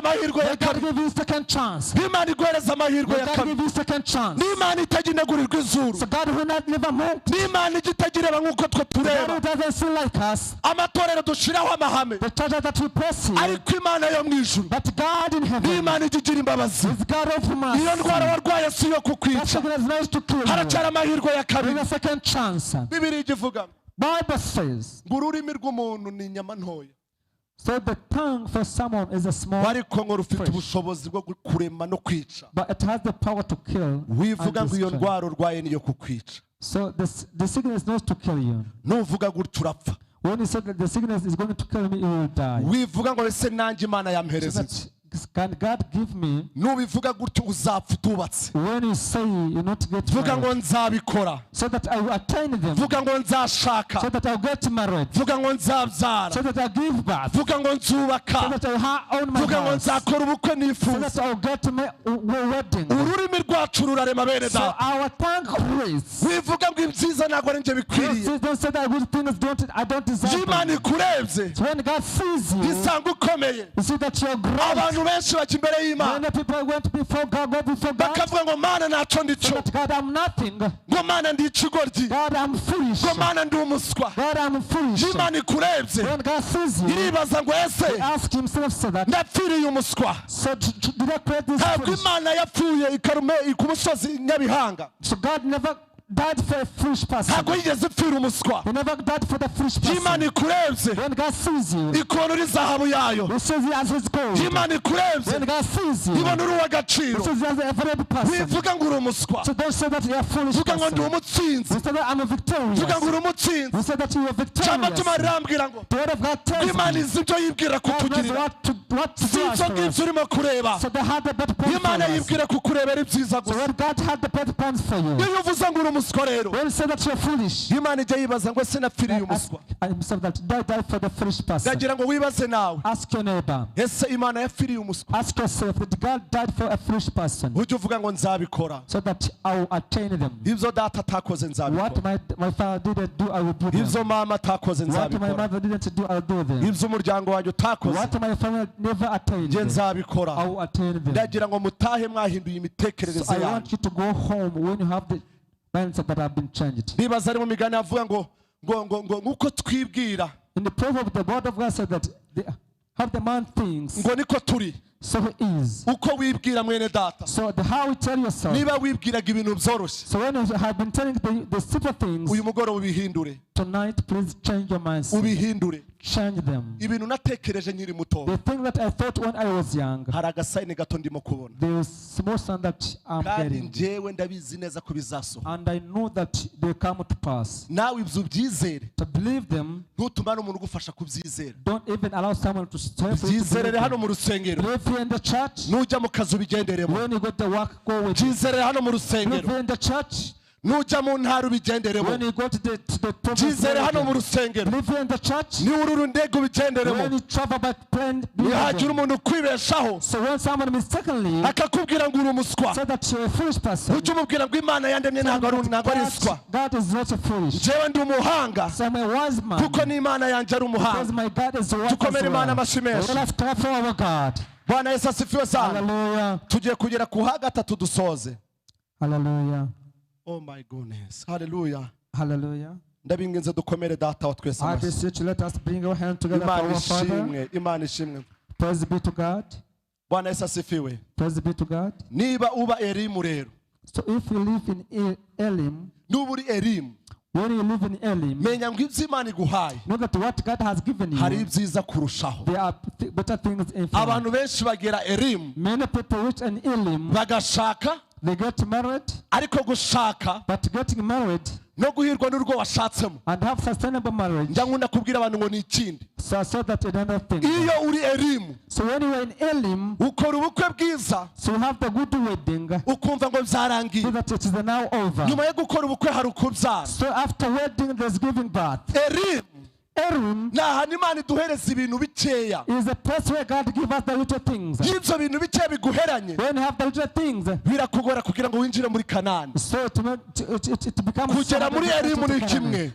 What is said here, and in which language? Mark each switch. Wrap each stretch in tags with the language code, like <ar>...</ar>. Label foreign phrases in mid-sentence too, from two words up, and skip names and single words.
<rw>amahirwe ya kabiri Imana iguhereza amahirwe ya kabiri n'Imana itajya inagurirwa izuru n'Imana ijya itagireba nk'uko twe tureba amatorero dushiraho amahame ariko Imana yo mu ijuru n'Imana ijya igira imbabazi iyo ndwara warwaye si yo kukwica haracyari amahirwe ya kabiri Bibiliya ivuga</rw> <en>Bible says</en> <rw>ngo ururimi rw'umuntu ni inyama ntoya</rw> <en>So the tongue for someone is a small</en> <rw>ariko ngo rufite ubushobozi bwo kurema no kwica.</rw> <en>But it has the power to kill.</en> <rw>Wivuga ngo iyo ndwara urwaye niyo kukwica.</rw> <en>So the sickness is not to kill you.</en> <rw>Nuvuga gutyo urapfa.</rw> <en>When you say that the sickness is going to kill me, you will die.</en> <rw>Wivuga ngo ese nanjye Imana yampereza iki?</rw> <en>Can God give me?</en> <rw>Nubivuga gutyo uzapfa utubatse.</rw> <en>When you say you not get</en> <rw>vuga ngo nzabikora.</rw> <en>So that I will attain them.</en> <rw>Vuga ngo nzashaka.</rw> <en>So that I will get married.</en> <rw>Vuga ngo nzabyara.</rw> <en>So that I give birth.</en> <rw>Vuga ngo nzubaka.</rw> <en>So that I own my house.</en> <rw>Vuga ngo nzakora ubukwe nifuza.</rw> <en>So that I will get my wedding.</en> <rw>Ururimi rwacu rurarema bene so data.</rw> <en>Our tongue creates.</en> <rw>Wivuga ngo ibyiza ntabwo ari njye bikwiriye.</rw> <en>Don't say that good things I don't deserve.</en> <rw>Imana ikurebye.</rw> <en>So when God sees you,</en> <rw>isanga ukomeye.</rw> <en>You see that you're great.</en> <rw>Benshi bajya imbere y'Imana.</rw> <en>Many people went before God,</en> <rw>bakavuga ngo Mana ntacyo ndico.</rw> <en>So God, I'm nothing.</en> <rw>ngo Mana ndi ikigoryi.</rw> <en>God, I'm foolish.</en> <rw>ngo Mana ndi umuswa.</rw> <en>God, I'm foolish.</en> <rw>Imana ikurebye.</rw> <en>When God sees you,</en> <rw>iribaza ngo ese</rw> <en>he asked himself so that</en> <rw>ndapfiriye umuswa.</rw> <en>So did I create this</en> <rw>ntabwo</rw> <en>foolish?</en> <rw>Imana yapfuye ikarume ku musozi Nyabihanga.</rw> <en>So God never died for a foolish person.</en> <rw>ntabwo yigeze apfira umuswa.</rw> <en>He never died for the foolish person.</en> <rw>Imana ikurebye.</rw> <en>When God sees you,</en> <rw>ikona uri zahabu yayo.</rw> <en>He sees you as his gold.</en> <rw>Imana ikurebye.</rw> <en>When God sees you,</en> <rw>ibona uri uw'agaciro.</rw> <en>He sees you as a valuable person.</en> <rw>wivuga ngo uri umuswa.</rw> <en>So don't say that you are foolish</en> <rw>vuga ngo</rw> <en>person.</en> <rw>ndi umutsinzi.</rw> <en>You say that I'm a victorious.</en> <rw>vuga ngo uri umutsinzi.</rw> <en>You say that you are victorious.</en> <rw>cyangwa tumarambwira ngo</rw> <en>The word of God tells</en> <rw>Imana izi ibyo yibwira kutugirira.</rw> <en>what to do</en> <rw>si ibyo ngibyo urimo kureba.</rw> <en>So they had the better plans for</en> <rw>Imana</rw> <en>us.</en> <rw>yibwira kukurebera ibyiza</rw> <en>So</en> <rw>gusa.</rw> <en>when God had the better plans for you,</en> <rw>iyo uvuze ngo uri umuswa rero.</rw> <en>when you say that you're foolish,</en> <rw>Imana ijya yibaza ngo ese napfiriye</rw> <en>ask</en> <rw>umuswa.</rw> <en>himself that did I die for the foolish person?</en> <rw>ndagira ngo wibaze nawe.</rw> <en>Ask your neighbor.</en> <rw>ese Imana yapfiriye umuswa.</rw> <en>Ask yourself, did God die for a foolish person?</en> <rw>ujye uvuga ngo nzabikora.</rw> <en>So that I will attain them.</en> <rw>ibyo data atakoze nzabikora.</rw> <en>What my father didn't do, I will do them.</en> <rw>ibyo mama atakoze</rw> <en>What my</en> <rw>nzabikora.</rw> <en>mother didn't do, I'll do them.</en> <rw>ibyo umuryango wanjye utakoze</rw> <en>What my family never attained,</en> <rw>njye</rw> <en>I</en> <rw>nzabikora.</rw> <en>will attain them.</en> <rw>ndagira ngo mutahe mwahinduye</rw> <en>So</en> <rw>imitekerereze</rw> <en>I</en> <rw>yanyu.</rw> <en>want you to go home when you have the mindset that have been changed.</en> <rw>nibaza ari mu migani avuga ngo nk'uko twibwira.</rw> <en>In the proverb, the word of God said that how the man thinks,</en> <rw>ngo niko turi.</rw> <en>so he is.</en> <rw>uko wibwira mwene data.</rw> <en>So how you tell yourself.</en> <rw>niba wibwiraga ibintu byoroshye.</rw> <en>So when you have been telling the simple things,</en> <rw>uyu mugoroba ubihindure.</rw> <en>tonight please change your mindset.</en> <rw>ubihindure.</rw> <en>Change them.</en> <rw>ibintu natekereje nkiri muto.</rw> <en>The thing that I thought when I was young,</en> <rw>hari agasayini gato ndimo kubona.</rw> <en>there is small sign that I'm</en> <rw>kandi</rw> <en>getting.</en> <rw>njyewe ndabizi neza ko bizasohora.</rw> <en>And I know that they come to pass.</en> <rw>nawe ibyo ubyizere.</rw> <en>To believe them,</en> <rw>ntutuma n'umuntu ugufasha kubyizera.</rw> <en>don't even allow someone to stay for you to</en> <rw>byizerere</rw> <en>believe</en> <rw>hano</rw> <en>them.</en> <rw>mu rusengero.</rw> <en>Believe here in the church.</en> <rw>nujya mu kazi ubigenderemo.</rw> <en>When you go to work, go with it.</en> <rw>byizerere hano mu</rw> <en>Believe</en> <rw>rusengero.</rw> <en>here in the church.</en> <rw>nujya mu ntara ubigenderemo.</rw> <en>When you go to the</en> <rw>byizere hano mu</rw> <en>province,</en> <rw>rusengero.</rw> <en>believe here in the church.</en> <rw>niwurura indege ubigenderemo.</rw> <en>When you travel by plane, believe</en> <rw>nihagira</rw> <en>them.</en> <rw>umuntu ukwibeshaho.</rw> <en>So when someone mistakenly</en> <rw>akakubwira ngo uri umuswa.</rw> <en>said that you're a foolish person,</en> <rw>ujye umubwira ngo Imana yandemye ntabwo ari iswa.</rw> <en>God is not a foolish.</en> <rw>njyewe ndi umuhanga.</rw> <en>So I'm a wise man.</en> <rw>kuko n'Imana yanjye ari</rw> <en>Because</en> <rw>umuhanga.</rw> <en>my God is wise as</en> <rw>dukomere Imana</rw> <en>well.</en> <rw>amashyi menshi.</rw> <en>Let us clap for our God.</en> <sw>Bwana Yesu asifiwe sana.</sw> <en>Hallelujah.</en> <rw>tugiye kugera ku ha gatatu dusoze.</rw> <en>Hallelujah. Oh my goodness. Hallelujah. Hallelujah.</en> <rw>ndabinginze dukomere data wa twese</rw> <en>I</en> <rw>amashyi.</rw> <en>beseech you, let us bring our hands together for</en> <rw>Imana</rw> <en>our Father.</en> <rw>ishimwe. Imana ishimwe.</rw> <en>Praise be to God.</en> <sw>Bwana Yesu asifiwe.</sw> <en>Praise be to God.</en> <rw>niba uba Elimu rero.</rw> <en>So if you live in Elim,</en> <rw>nuba uri Elimu.</rw> <en>when you live in Elim,</en> <rw>menya ngo ibyo Imana iguhaye.</rw> <en>know that what God has given</en> <rw>hari</rw> <en>you,</en> <rw>ibyiza kurushaho.</rw> <en>there are better things in front.</en> <rw>abantu benshi bagera Elimu.</rw> <en>Many people reach in Elim,</en> <rw>bagashaka.</rw> <en>they get married,</en> <rw>ariko gushaka.</rw> <en>but getting married</en> <rw>no guhirwa n'urwo washatsemo.</rw> <en>and have sustainable marriage.</en> <rw>njya nkunda kubwira abantu ngo ni ikindi.</rw> <en>So I saw that another thing.</en> <rw>iyo uri Elimu.</rw> <en>So when you are in Elim,</en> <rw>ukora ubukwe bwiza.</rw> <en>so you have the good wedding,</en> <rw>ukumva ngo byarangiye.</rw> <en>so that it is now over.</en> <rw>nyuma yo gukora ubukwe hari ukubyara.</rw> <en>So after wedding, there's giving birth. Elimu. Elim</en> <rw>ni ahantu Imana iduhereza ibintu bikeya.</rw> <en>is a place where God gives us the little things.</en> <rw>y'ibyo bintu bikeya biguheranye.</rw> <en>When you have the little things,</en> <rw>birakugora kugira ngo winjire muri Kanani.</rw> <en>so it becomes</en> <rw>kugera muri Elimu ni kimwe.</rw>